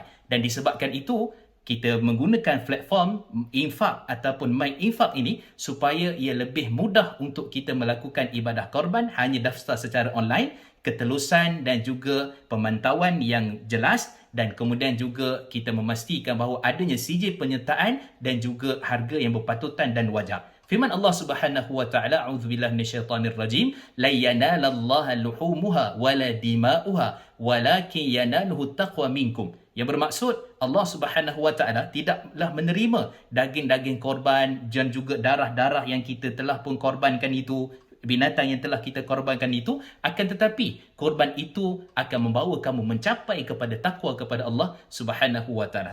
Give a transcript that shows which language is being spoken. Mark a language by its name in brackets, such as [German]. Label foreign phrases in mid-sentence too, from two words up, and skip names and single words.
[Malay] Dan disebabkan itu, kita menggunakan platform infak ataupun My Infak ini supaya ia lebih mudah untuk kita melakukan ibadah korban, hanya daftar secara online, ketelusan dan juga pemantauan yang jelas, dan kemudian juga kita memastikan bahawa adanya CJ penyertaan dan juga harga yang berpatutan dan wajar. Firman Allah [Arabic] سبحانه وتعالى، أعوذ بالله من الشيطان الرجيم، لن ينال الله لحومها ولا دماؤها ولكن يناله التقوى منكم. [Malay] Yang bermaksud, Allah [Arabic] سبحانه وتعالى [Malay] tidaklah menerima daging-daging korban dan juga darah-darah yang kita telah pun korbankan itu, binatang yang telah kita korbankan itu, akan tetapi korban itu akan membawa kamu mencapai kepada takwa kepada Allah [Arabic] سبحانه وتعالى.